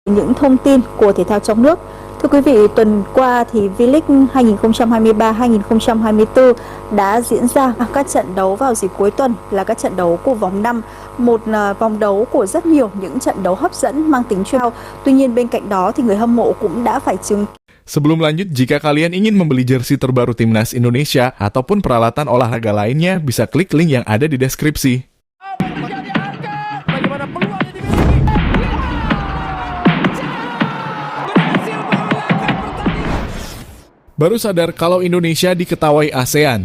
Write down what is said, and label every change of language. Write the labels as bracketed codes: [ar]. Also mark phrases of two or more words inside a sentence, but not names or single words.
[vi] Những thông tin của thể thao trong nước. Thưa quý vị, tuần qua thì V-League 2023-2024 đã diễn ra các trận đấu vào dịp cuối tuần là các trận đấu của vòng 5, một vòng đấu của rất nhiều những trận đấu hấp dẫn mang tính chuyên. Tuy nhiên bên cạnh đó thì người hâm mộ cũng đã phải chứng. [id] Sebelum lanjut, jika kalian ingin membeli jersey terbaru Timnas Indonesia ataupun peralatan olahraga lainnya, bisa klik link yang ada di deskripsi. Baru sadar kalau Indonesia diketawai ASEAN.